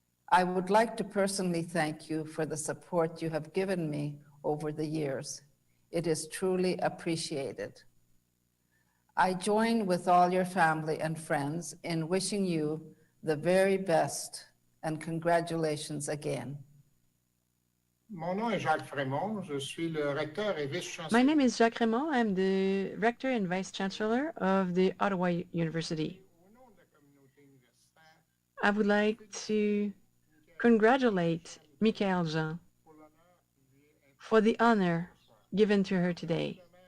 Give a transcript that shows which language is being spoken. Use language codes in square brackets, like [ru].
[en] I would like to personally thank you for the support you have given me over the years. It is truly appreciated. I join with all your family and friends in wishing you the very best, and congratulations again. [fr] Mon nom est Jacques Frémont. Je suis le recteur et vice-chancelier. [en] My name is Jacques Raymond. I'm the Rector and Vice Chancellor of the Ottawa University. I would like to congratulate Michaëlle Jean for the honor given to her today.